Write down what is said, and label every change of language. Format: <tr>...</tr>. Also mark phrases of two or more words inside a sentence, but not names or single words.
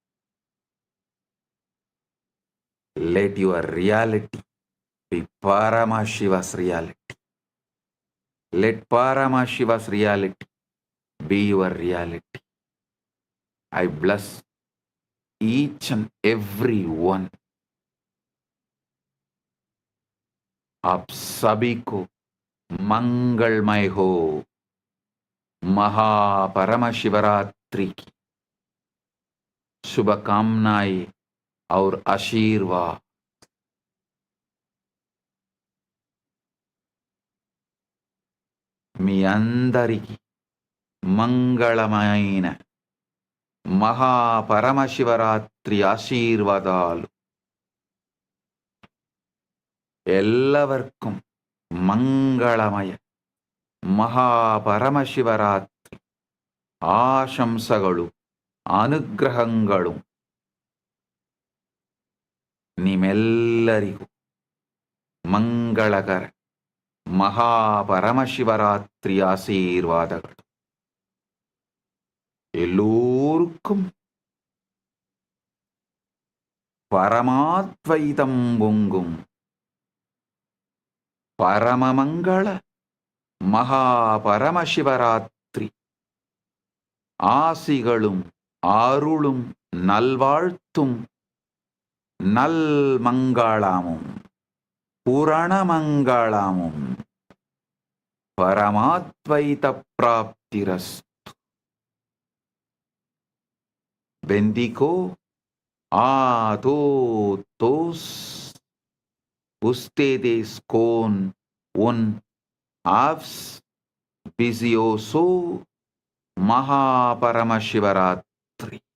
<en>Let your reality be Paramashiva's reality. Let Paramashiva's reality be your reality. I bless each and every one.</en> <hi>आप सभी को मंगलमय हो। महा परमशिवरात्रि की शुभकामनाएं और आशीर्वाद।</hi> <te>మీ అందరికీ మంగళమైన మహా పరమశివరాత్రి ఆశీర్వాదాలు.</te> <ml>എല്ലാവർക്കും മംഗളമയ മഹാപരമശിവരാത്രി ആശംസകളും അനുഗ്രഹങ്ങളും</ml> <kn>ನಿಮ್ಮೆಲ್ಲರಿಗೂ ಮಂಗಳಕರ ಮಹಾಪರಮಶಿವರಾತ್ರಿ ಆಶೀರ್ವಾದಗಳು.</kn> <ta>எல்லோருக்கும் பரமாத்வைதம் பொங்கும் பரமமங்கள மகாபரமசிவராத்திரி ஆசிகளும் அருளும் நல்வாழ்த்தும் நன்மங்களமும் பூரணமங்களமும்</ta> <sa>പരമാദ്വൈത പ്രാപ്തിരസ്തു.</sa> <es>Bendigo a todos ustedes con un auspicioso Mahaparamashivaratri.</es>